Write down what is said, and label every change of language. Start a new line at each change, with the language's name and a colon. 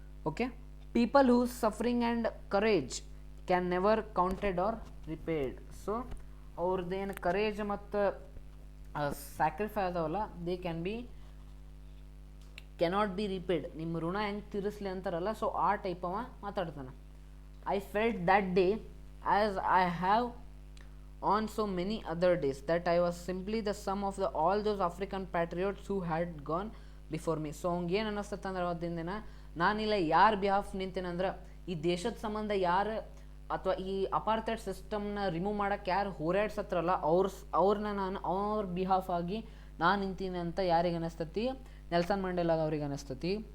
English: Okay, people who suffering and courage can never counted or repaired.
Kannada: So ಅವ್ರದ್ದೇನು courage ಮತ್ತು ಸ್ಯಾಕ್ರಿಫೈ ಅದಾವಲ್ಲ,
English: They cannot be repaired.
Kannada: ನಿಮ್ಮ ಋಣ ಹೆಂಗೆ ತೀರಿಸ್ಲಿ ಅಂತಾರಲ್ಲ, so ಆ ಟೈಪ್ ಅವ ಮಾತಾಡ್ತಾನೆ.
English: I felt that day as I have on so many other days that I was simply the sum of all those African patriots who had gone before me.
Kannada: So ಅವ್ಗೆ ಏನು ಅನ್ನಿಸ್ತದೆ ಅಂದ್ರೆ ಅವತ್ತಿನ ದಿನ ನಾನಿಲ್ಲ ಯಾರು ಬಿಹಾಫ್ ನಿಂತೇನಂದ್ರೆ ಈ ದೇಶದ ಸಂಬಂಧ ಯಾರು ಅಥವಾ ಈ ಅಪಾರ್ಥೈಡ್ ಸಿಸ್ಟಮ್ನ ರಿಮೂವ್ ಮಾಡೋಕ್ಕೆ ಯಾರು ಹೋರಾಡ್ಸತ್ರಲ್ಲ ಅವ್ರನ್ನ ನಾನು ಅವ್ರ ಬಿಹಾಫ್ ಆಗಿ ನಾನು ನಿಂತೀನಿ ಅಂತ ಯಾರಿಗೆ ಅನ್ನಿಸ್ತತಿ, ನೆಲ್ಸನ್ ಮಂಡೇಲಾಗ ಅವ್ರಿಗೆ ಅನ್ನಿಸ್ತತಿ.